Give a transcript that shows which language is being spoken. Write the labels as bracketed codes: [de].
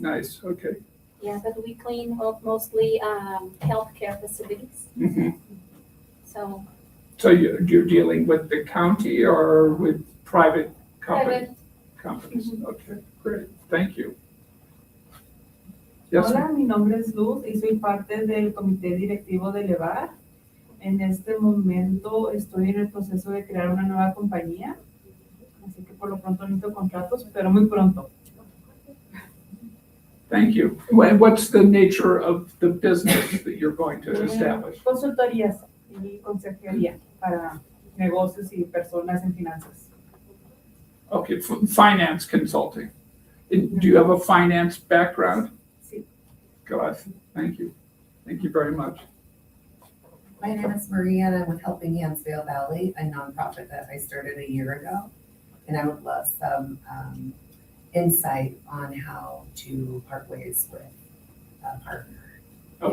[en] Nice, okay. Yeah, but we clean mostly healthcare facilities. Mhm. So So you're dealing with the county or with private private. companies? Okay, great. Thank you. Yes, [es] Hola, mi nombre es Luz y soy parte del comité directivo de Elevar. En este momento estoy en el proceso de crear una nueva compañía, así que por lo pronto necesito contratos, pero muy pronto. [en] thank you. What's the nature of the business that you're going to establish? [es] Consultorías y consejería para negocios y personas en finanzas. [en] Okay, finance consulting. Do you have a finance background? [es] Sí. [en] Good, thank you. Thank you very much. My name is Maria and I'm with Helping Hands Vail Valley, a nonprofit that I started a year ago. And I would love some insight on how to part ways with a partner and